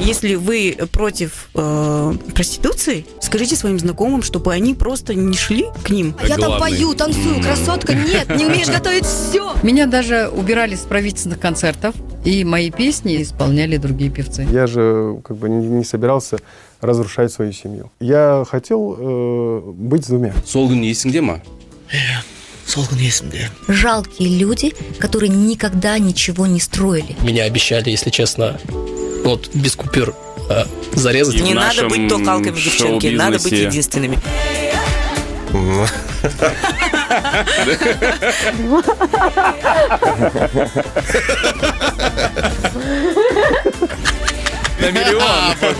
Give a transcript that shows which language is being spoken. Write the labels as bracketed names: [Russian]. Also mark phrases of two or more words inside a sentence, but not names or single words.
[Russian] Если вы против проституции, скажите своим знакомым, чтобы они просто не шли к ним. Я там пою, танцую, красотка, нет, не умеешь готовить, все. Меня даже убирали с правительственных концертов, и мои песни исполняли другие певцы. Я же как бы не собирался разрушать свою семью. Я хотел быть с двумя. [Kazakh] Сол күн есіңде ма? [Russian] Жалкие люди, которые никогда ничего не строили. Меня обещали, если честно, вот без купюр зарезать. Не надо быть токалками, девчонки, надо быть единственными. На миллион!